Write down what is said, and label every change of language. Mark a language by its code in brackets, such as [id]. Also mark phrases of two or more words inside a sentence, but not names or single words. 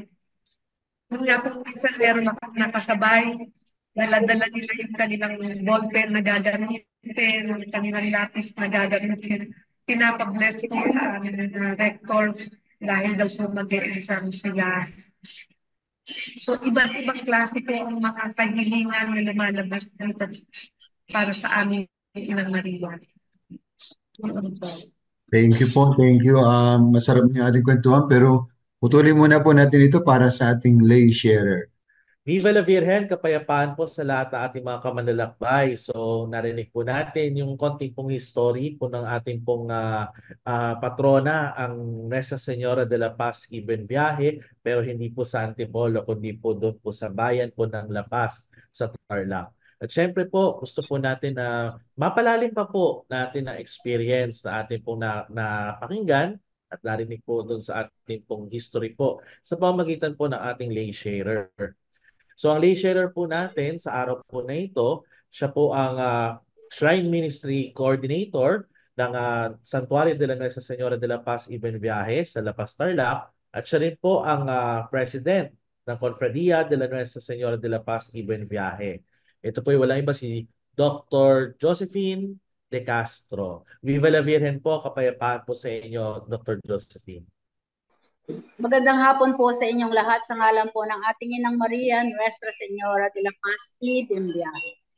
[tl] Yung nga po minsan meron ako nakasabay, dala-dala nila yung kanilang ballpen na gagamitin, yung kanilang lapis na gagamitin. Pinapabless po sa amin ng rector dahil daw po mag-e-exam sila. So iba't ibang klase po ang mga kahilingan na lumalabas dito para sa amin Inang Maria. [en] Thank you po, thank you. [tl] Masarap niyo ating kwentuhan pero putulin muna po natin ito para sa ating [en] lay sharer. [es] Viva la Virgen, [tl] kapayapaan po sa lahat ng ating mga kamanlalakbay. So narinig po natin yung konting pong history po ng ating pong patrona, ang Nuestra Señora de la Paz Ibn Viaje, pero hindi po sa Antipolo, kundi po doon po sa bayan po ng La Paz sa Tarlac. At syempre po, gusto po natin na mapalalim pa po natin ang experience na ating pong napakinggan at narinig po doon sa ating pong history po sa pamamagitan po ng ating [en] lay sharer. [tl] So ang [en] lay sharer [tl] po natin sa araw po na ito, siya po ang [en] Shrine Ministry Coordinator [tl] ng Santuario de la Nuestra Señora de la Paz Ibn Viaje sa La Paz, Tarlac. At siya rin po ang President ng Confradia de la Nuestra Señora de la Paz Ibn Viaje. Ito po ay walang iba si Dr. Josephine De Castro. [es] Viva la Virgen [tl] po, kapayapaan po sa inyo, Dr. Josephine. Magandang hapon po sa inyong lahat sa ngalan po ng ating Inang Maria, Nuestra Señora de la Paz Ibn Viaje.